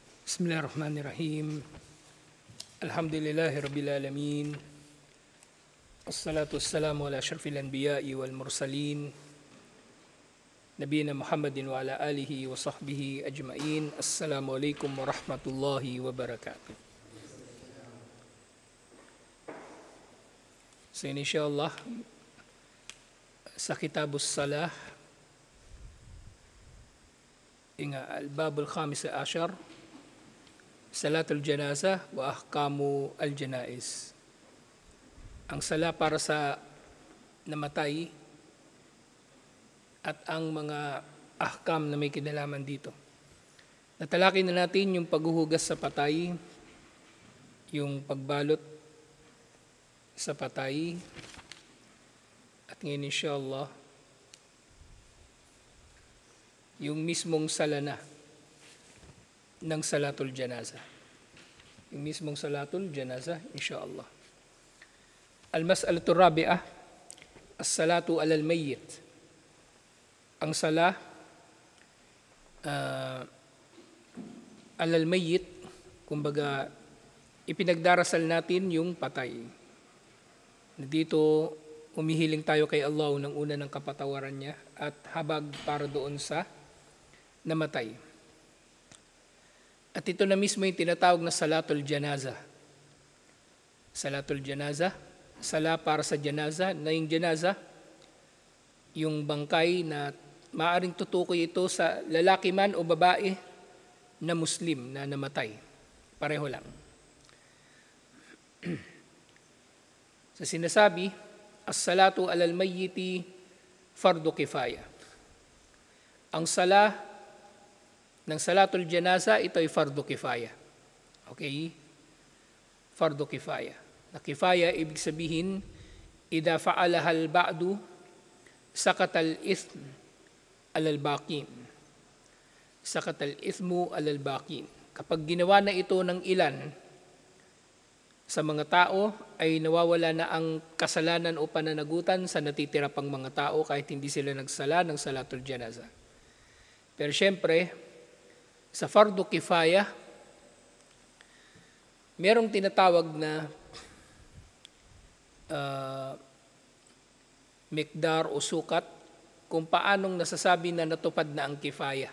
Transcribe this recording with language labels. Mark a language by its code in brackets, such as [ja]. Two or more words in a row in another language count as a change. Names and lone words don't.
[ar] بسم الله الرحمن الرحيم. الحمد لله رب العالمين. الصلاة والسلام على أشرف الأنبياء والمرسلين. نبينا محمد وعلى آله وصحبه أجمعين. السلام عليكم ورحمة الله وبركاته. [tl] So insyaAllah, sa Kitabus Salah, al-Babul Khamis Ashar, Salatul Janazah wa Ahkamu al-Janaiz. Ang sala para sa namatay at ang mga ahkam na may kinalaman dito. Natalakay na natin yung paghuhugas sa patay, yung pagbalot sa patay, at ngayon insyaAllah, yung mismong sala na ng [ar] Salatul Janazah. [tl] Yung mismong [ar] Salatul Janazah, [tl] insyaAllah. [ar] المسألة الرابعة، الصلاة على الميت. [tl] Ang sala [ar] على الميت, [tl] kumbaga, ipinagdarasal natin yung patay. Dito, umihiling tayo kay Allah ng una ng kapatawaran niya at habag para doon sa namatay. At ito na mismo yung tinatawag na [ar] Salatul Janazah. Salatul Janazah, [tl] sala para sa janazah, na yung janazah, yung bangkay na maaaring tutukoy ito sa lalaki man o babae na Muslim na namatay. Pareho lang. Sa sinasabi, [ar] الصلاة على الميت فرض كفاية. [tl] Ang sala ng [ar] Salatul Janazah, [tl] ito ay [ar] فرض كفاية. Okay? فرض كفاية. [tl] Na kifaya, ibig sabihin, [ar] إذا فعلها البعض، سقط الإثم عن الباقين. سقط الإثم عن الباقين. [tl] Kapag ginawa na ito ng ilan sa mga tao, ay nawawala na ang kasalanan o pananagutan sa natitira pang mga tao kahit hindi sila nagsala ng [ar] Salatul Janazah. [tl] Pero syempre, sa [ar] فرض كفاية, [tl] merong tinatawag na mikdar o sukat kung paanong nasasabi na natupad na ang kifaya.